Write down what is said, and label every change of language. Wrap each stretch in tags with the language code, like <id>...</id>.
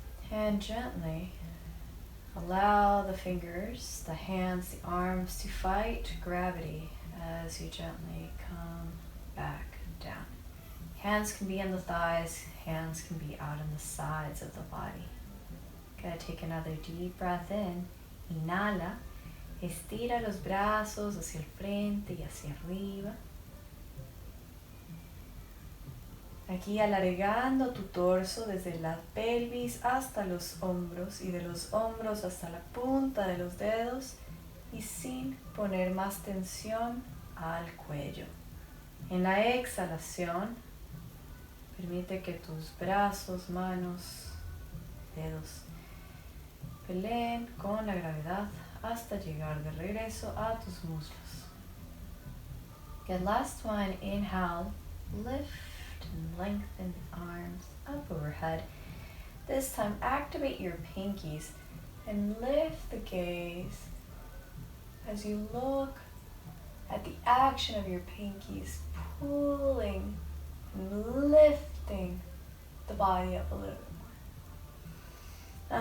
<en>And gently allow the fingers, the hands, the arms to fight gravity as you gently come back down. Hands can be on the thighs, hands can be out on the sides of the body. Gotta take another deep breath in.</en> <es>Inhala, estira los brazos hacia el frente y hacia arriba. Aquí alargando tu torso desde la pelvis hasta los hombros y de los hombros hasta la punta de los dedos y sin poner más tensión al cuello. En la exhalación, permite que tus brazos, manos, dedos peleen con la gravedad hasta llegar de regreso a tus muslos.</es> <en>Good, last one, inhale, lift and lengthen the arms up overhead. This time, activate your pinkies and lift the gaze as you look at the action of your pinkies, pulling and lifting the body up a little bit more.</en>